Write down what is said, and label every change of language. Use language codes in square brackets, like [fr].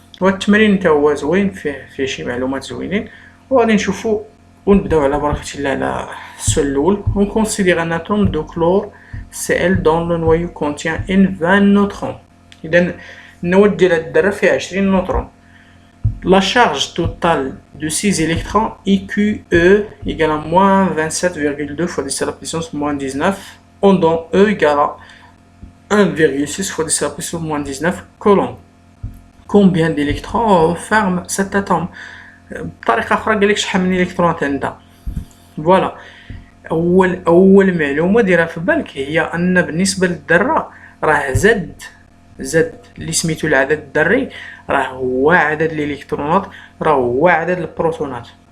[ar] والتمرين حتى هو زوين فيه شي معلومات زوينين. وغادي نشوفوا ونبداو على بركه الله على السؤال الاول. [fr] On considère un atome de chlore Cl dont le noyau contient 20 neutrons. [ar] اذا النواة ديال هاد الذره فيها 20 نوترون. [fr] La charge totale de 6 électrons EQE égale à moins 27,2 fois 10 à la puissance moins 19 dont E égale à 1,6 fois 10 à la puissance moins 19 coulombs. Combien d'électrons ferme cet atome؟ [ar] بطريقه اخرى قال لك شحال من الكترونات عندها. فوالا اول معلومه ديرها في بالك هي ان بالنسبه للذره راه زد اللي سميتو العدد الذري راه هو عدد الالكترونات راه هو عدد البروتونات.